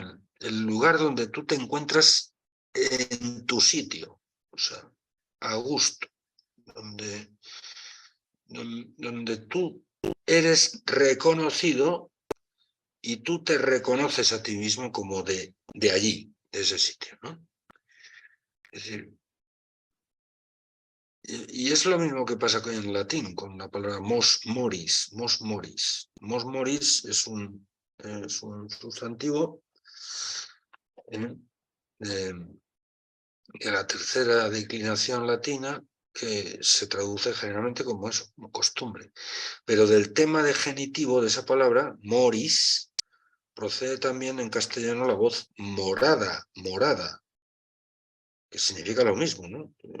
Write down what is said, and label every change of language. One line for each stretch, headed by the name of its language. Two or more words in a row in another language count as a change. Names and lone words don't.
Spanish: El lugar donde tú te encuentras en tu sitio, o sea, a gusto, donde tú eres reconocido y tú te reconoces a ti mismo como de allí, de ese sitio, ¿no? Es decir, y es lo mismo que pasa en latín, con la palabra
Latin: mos moris, mos moris. Mos moris
Spanish: es un sustantivo la tercera declinación latina, que se traduce generalmente como eso, como costumbre. Pero del tema de genitivo de esa palabra, moris, procede también en castellano la voz morada, morada, que significa lo mismo, ¿no?